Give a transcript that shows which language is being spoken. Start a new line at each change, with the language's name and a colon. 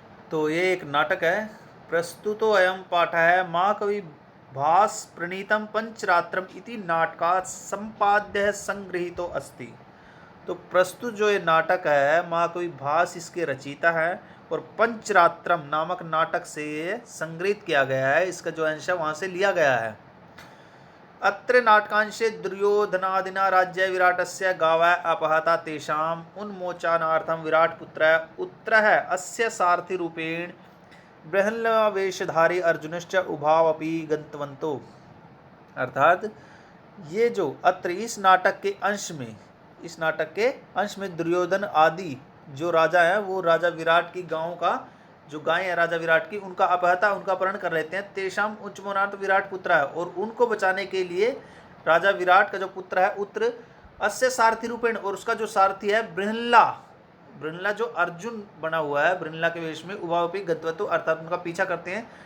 Hindi: तो ये एक नाटक है।
Sanskrit: प्रस्तुतो अयम पाठ है माँ कवि भास प्रणीतम पंचरात्रम इति नाटकात् संपाद्य संगृहीतो अस्ति।
Hindi: तो प्रस्तुत जो ये नाटक है माँ कवि भास इसके रचयिता है और पंचरात्रम नामक नाटक से ये संग्रहित किया गया है। इसका जो अंश है वहाँ से लिया गया है।
Sanskrit: अत्र नाटकांशे दुर्योधनादिना राज्य विराटस्य गावः अपहता तेषाम् उन्मोचनार्थं विराटपुत्रः उत्तरः अस्य सारथिरूपेण बृहन्वेषधारी अर्जुनश्च उभावपि गन्तवन्तो।
Hindi: अर्थात ये जो अत्र इस नाटक के अंश में दुर्योधन आदि जो राजा है वो राजा विराट की गांव का जो गाय है राजा विराट की उनका अपहता उनका अपहरण कर लेते हैं।
Sanskrit: तेषाम उच्च मोनार्थ
Hindi: विराट पुत्र है और उनको बचाने के लिए राजा विराट का जो पुत्र है उत्तर
Sanskrit: अस्य सारथी रूपेण
Hindi: और उसका जो सारथी है बृहन्ला जो अर्जुन बना हुआ है बृहन्ला के वेश में
Sanskrit: उभावपि गतवतो
Hindi: अर्थात उनका पीछा करते हैं।